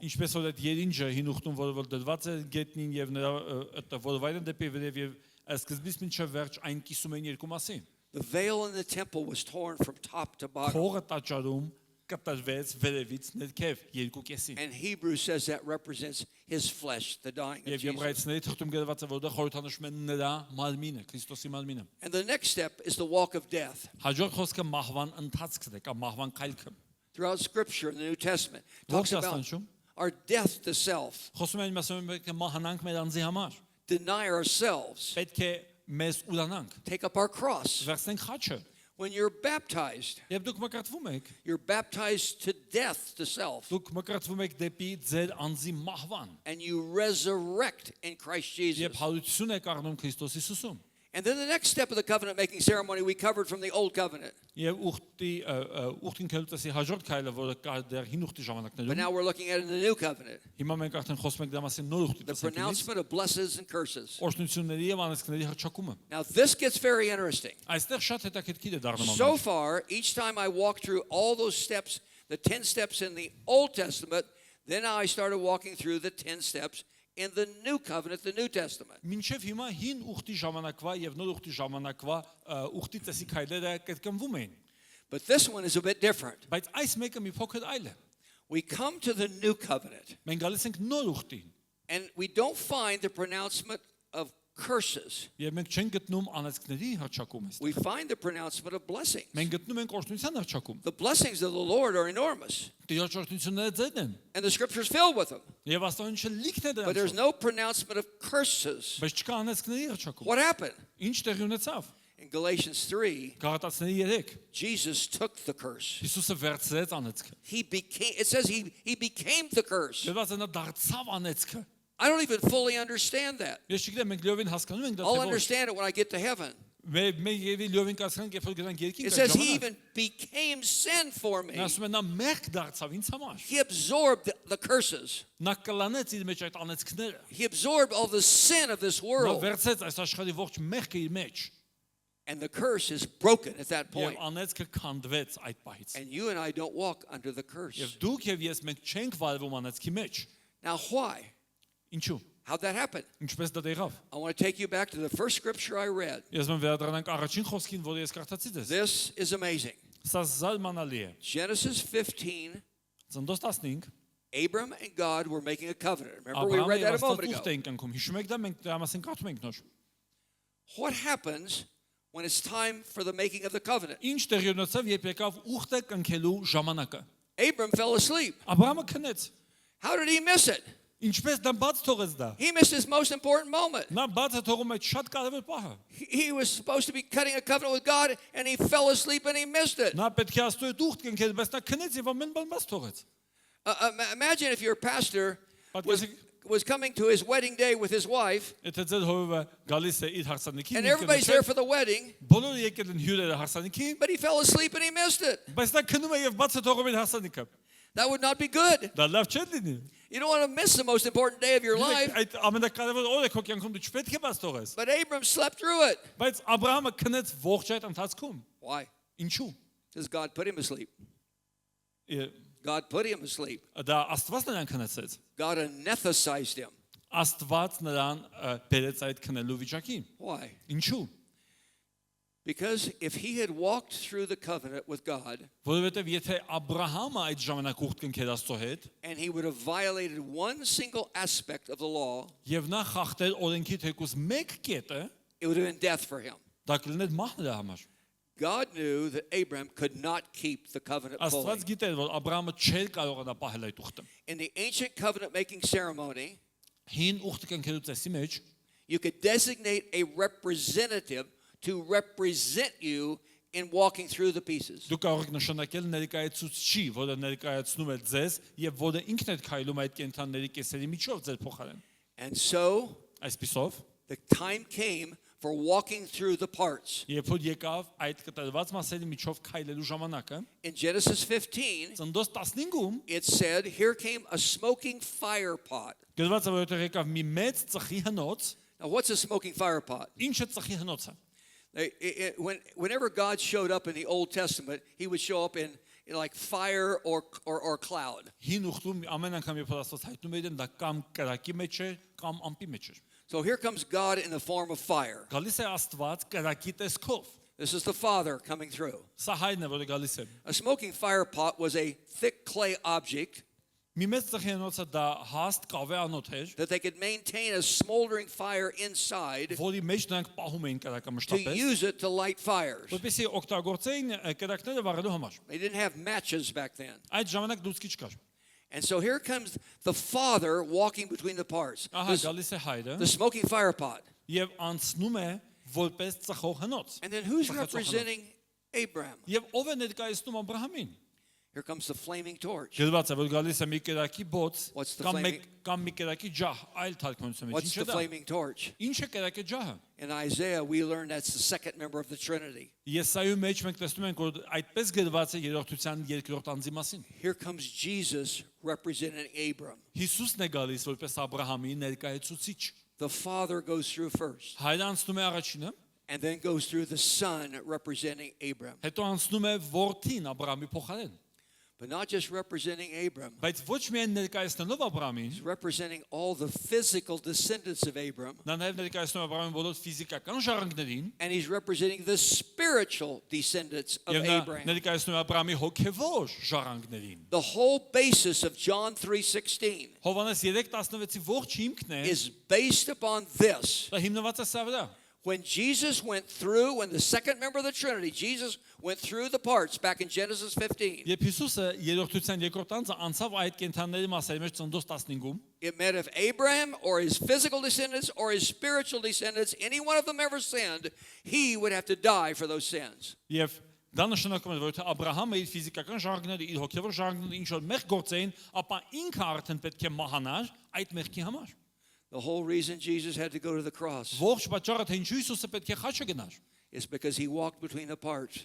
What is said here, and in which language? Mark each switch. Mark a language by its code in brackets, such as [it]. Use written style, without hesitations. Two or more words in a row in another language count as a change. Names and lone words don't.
[hy] Ինչպես որ այդ երինջը հին ուխտում որ դրված է գետնին եւ նրա որովայնը դեպի վերև եւ սկզբից մինչև վերջ այն կիսում են երկու մասի։ [en] The veil in the temple was torn from top to bottom. [hy] Քողը տաճարում կտրվեց վերևից ներքև երկու կեսին։ [en] And Hebrews says that represents his flesh, the dying of [hy] Եվ [en] Jesus. [hy] Եբրայեցիների թղթում գրված է որտեղ խորհրդանշում է նրա մարմինը, Քրիստոսի մարմինը։ [en] And the next step is the walk of death. [hy] Հաջորդ խոսքը մահվան ընթացքն է կամ մահվան քայլքը։ [en] Throughout Scripture in the New Testament, it talks [hy] Ողջ [en] about [hy] աստանջում [en] our death to self, [hy] խոսում են մասում պետք է մահանանք մեր անձի համար։ [en] deny ourselves, [hy] Պետք է մեզ ուրանանք։ [en] take up our cross. [hy] Վերցնենք խաչը։ [en] When you're baptized, [hy] Եվ դուք մկրտվում եք, [en] you're baptized to death to self, [hy] դուք մկրտվում եք դեպի ձեր անձի մահվան։ [en] and you resurrect in Christ Jesus. [hy] Եվ հարություն եք առնում Քրիստոս Հիսուսում։ [en] And then the next step of the covenant making ceremony we covered from the Old Covenant. [hy] Եվ ուխտին քելուտեսի հաջորդ քայլը, որը կա դեռ հին ուխտի [en] But [hy] ժամանակներում, [en] now we're looking at it in the New Covenant. [hy] հիմա մենք արդեն խոսում ենք դրա մասին նոր ուխտի [en] The [hy] տեսանկյունից, [en] pronouncement of blessings and curses. [hy] օրհնությունների եւ անեծքների հրճակումը։ [en] Now this gets very interesting. [hy] Այստեղ շատ հետաքրքիր է դառնում [en] So [hy] ամենը։ [en] far, each time I walked through all those steps, the 10 steps in the Old Testament, then I started walking through the 10 steps in the New Covenant, the New Testament. [hy] Մինչև հիմա հին ուխտի ժամանակվա եւ նոր ուխտի ժամանակվա ուխտի տեսի քայլերը կրկնվում էին։ [en] But this one is a bit different. [hy] Բայց այս մեկը մի փոքր այլ է։ [en] We come to the New Covenant, [hy] Մենք գալիս ենք նոր ուխտին [en] and we don't find the pronouncement of curses. [hy] Եվ մենք չենք գտնում անեծքների հռչակում այստեղ։ [en] We find the pronouncement of blessings. [hy] Մենք գտնում ենք օրհնության հռչակում։ [en] The blessings of the Lord are enormous, [hy] Տիրոջ օրհնությունները ձեզ են։ [en] and the scripture's filled with them. [hy] Եվ աստվածը լիքն է [en] But there's [hy] դրանց։ [en] no pronouncement of curses. [hy] Բայց չկա անեծքների հռչակում։ [en] What happened? [hy] Ինչ տեղի ունեցավ։ [en] In Galatians 3, [hy] Գաղատացիների 3 [en] Jesus took the curse. [hy] Հիսուսը վերցրեց անեծքը։ [en] It says he became the curse. [hy] Դեռ նա դարձավ անեծքը։ [en] I don't even fully understand that. [hy] Ես չգիտեմ մենք լիովին հասկանում ենք դա [en] I'll [hy] թե ոչ։ [en] understand it when I get to heaven. [hy] Մենք եւի լիովին կասկանանք երբ որ գնանք երկինք։ [en] It says he even became sin for me. [hy] Նա ասում է նա մեղք դարձավ ինձ համար։ [en] He absorbed the curses. [hy] Նա կլանեց իր մեջ այդ անեծքները։ [en] He absorbed all the sin of this [hy] Նա [en] world. [hy] վերցեց այս աշխարհի ողջ մեղքը իր մեջ։ [en] And the curse is broken at that [hy] Եվ [en] point. [hy] անեծքը քանդվեց այդ պահից։ [en] And you and I don't walk under the curse. [hy] Եվ դուք եւ ես մենք չենք վարվում անեծքի մեջ։ [en] Now, why? [hy] Ինչու։ [en] How'd that happen? [hy] Ինչպես դա եղավ։ [en] I want to take you back to the first scripture I read. [hy] Ես մեն վերադառնանք առաջին խոսքին, որը ես կարդացի դες։ [en] This is amazing. [hy] Սա զարմանալի է։ [en] Genesis 15, [hy] Ծննդոց 15 [en] Abram and God were making a covenant. Remember, we [hy] Աբրահամը [en] read that a [hy] եւ [en] moment [hy] Աստված [en] ago. [hy] ուխտ էին կնքում։ Հիշում եք դա մենք դրա մասին կարդում ենք նոր։ [en] What happens when it's time for the making of the covenant? [hy] Ինչ տեղի ունեցավ, երբ եկավ ուխտը կնքելու ժամանակը։ [en] Abram fell asleep. [hy] Աբրահամը քնեց։ [en] How did he miss it? [hy] Ինչպես դա բաց թողեց դա։ [en] He missed his most important moment. [hy] Նա բացը թողում է շատ կարևոր պահը։ [en] He was supposed to be cutting a covenant with God, and he fell asleep and he missed it. [hy] Նա պետք է Աստծո հետ ուխտ կնքեր, բայց նա քնեց եւ ամեն բան բաց թողեց։ [en] Imagine if your pastor was, [hy] Պատկերացրեք, [en] was coming to his wedding day with his wife, [hy] եթե ձեր հորը գալիս է իր հարսանիքին, [en] and everybody's there for the wedding, [hy] բոլորը եկել են հյուրերը հարսանիքին, [en] but he fell asleep and he missed it. [hy] բայց նա քնում է եւ բացը թողում է հարսանիքը։ [en] That would not be good. [hy] Դա լավ չէ լինի։ [en] You don't want to miss the most important day of your life. [hy] Այդ ամենակարևոր օրը քո կյանքում դու չպետք է բաց թողես։ [en] But Abram slept through it. [hy] Բայց Աբրահամը քնեց ողջ այդ ընթացքում։ [en] Why? [hy] Ինչու։ [en] Because God put him asleep. [hy] Է, [en] God put him asleep. [hy] Դա Աստված նրան քնեցեց։ [en] God anesthetized him. [hy] Աստված նրան բերեց այդ քնելու վիճակին։ [en] Why? [hy] Ինչու։ [en] Because if he had walked through the covenant with God [hy] Որովհետև եթե Աբրահամը այդ ժամանակ ուխտ կնքեր Աստծո հետ, [en] and he would have violated one single aspect of the law, [hy] եւ նա խախտեր օրենքի թեկուզ մեկ կետը, [en] it would have been death for him. [hy] դա կլիներ մահ նրա համար։ [en] God knew that Abram could not keep the covenant fully. [hy] Աստված գիտեր, որ Աբրահամը չէր կարողանա պահել այդ ուխտը։ [en] In the ancient covenant making ceremony, [hy] Հին ուխտը կնքելու ծեսի մեջ [en] you could designate a representative to represent you in walking through the pieces. [hy] դու կարող եք նշանակել ներկայացուցչի, որը ներկայացնում է ձեզ եւ որը ինքն է քայլում այդ կենթանների կեսերի միջով ձեր փոխարեն։ [en] And so [hy] Այսպիսով, [en] the time came for walking through the parts. [hy] երբ որ եկավ այդ կտրված մասերի միջով քայլելու ժամանակը, [en] In Genesis 15, [hy] Ծննդոց 15-ում [en] it said, here came a smoking fire pot. [hy] գրված է, որ այդտեղ եկավ մի մեծ ծխի հնոց, [en] Now, what's a smoking fire pot? [hy] ինչը ծխի հնոցը։ [en] Whenever God showed up in the Old Testament, he would show up in like fire or cloud. [hy] Հին ուխտում ամեն անգամ երբ որ Աստված հայտնում է իրեն, դա կամ կրակի մեջ է, կամ ամպի մեջ է։ [en] So here comes God in the form of fire. [hy] Գալիս է Աստված կրակի տեսքով։ [en] This is the Father coming through. [hy] Սա հայրն է, որը գալիս է։ [en] A smoking fire pot was a thick clay object [hy] Մի մեծ ծխի հնոցը դա հաստ կավե անոթ էր, [en] that they could maintain a smoldering fire inside [hy] որի մեջ նրանք պահում էին կրակը [en] to [hy] մշտապես, [en] use it to light fires. [hy] որպեսզի օգտագործեին կրակները վառելու համար։ [en] They didn't have matches back then. [hy] Այդ ժամանակ դուսկի չկար։ [en] And so here comes the Father walking between the parts. [hy] Ահա գալիս է հայրը [en] The smoking fire pot. [hy] եւ անցնում է որպես ծխող հնոց։ [en] And then who's [hy] Ծխացող հնոց։ [en] representing Abraham? [hy] Եւ ով է ներկայացնում Աբրահամին։ [en] Here comes the flaming torch. [hy] Գրված է, որ գալիս է մի կրակի բոց [en] What's the [hy] կամ [en] flaming- [hy] կամ մի կրակի ջահ, այլ թարգմանություն մեջ։ [en] What's [hy] Ինչ [en] the [hy] է դա։ [en] flaming torch? [hy] Ինչ է կրակի ջահը։ [en] In Isaiah, we learn that's the second member of the Trinity. [hy] Եսայու մեջ մենք տեսնում ենք, որ այդպես գրված է երրորդության երկրորդ անձի մասին։ [en] Here comes Jesus representing Abram. [hy] Հիսուսն է գալիս որպես Աբրահամի ներկայացուցիչ։ [en] The Father goes through first, [hy] Հայրը անցնում է առաջինը, [en] and then goes through the Son representing Abram. [hy] հետո անցնում է որդին Աբրահամի փոխարեն։ [en] but not just representing Abram. [hy] Բայց ոչ միայն ներկայացնելով Աբրահամին, [en] He's representing all the physical descendants of Abram, [hy] նա նաև ներկայացնում է Աբրահամին բոլոր ֆիզիկական ժառանգներին [en] and he's representing the spiritual descendants of [hy] եւ նա [en] Abraham. [hy] ներկայացնում է Աբրահամի հոգևոր ժառանգներին։ [en] The whole basis of John 3:16 [hy] Հովանես 3:16-ի ողջ հիմքն է, [en] is based upon this. [hy] դա հիմնված է սա վրա։ [en] When Jesus went through, when the second member of the Trinity, Jesus went through the parts back in Genesis 15, [hy] Երբ Հիսուսը երրորդության երկրորդ անձը անցավ այդ կենթանիների մասերի մեջ ծննդոց 15-ում, [en] it meant if Abraham or his physical descendants or his spiritual descendants, any one of them ever sinned, he would have to die for those sins. [hy] եւ դա նշանակում է, որ եթե Աբրահամը իր ֆիզիկական ժառանգները, իր հոգևոր ժառանգները ինչ որ մեղք գործեին, ապա ինքը արդեն պետք է մահանար այդ մեղքի համար։ [en] The whole reason Jesus had to go to the cross [hy] Ողջ պատճառը թե ինչու Հիսուսը պետք է խաչը գնար, [en] is because he walked between the parts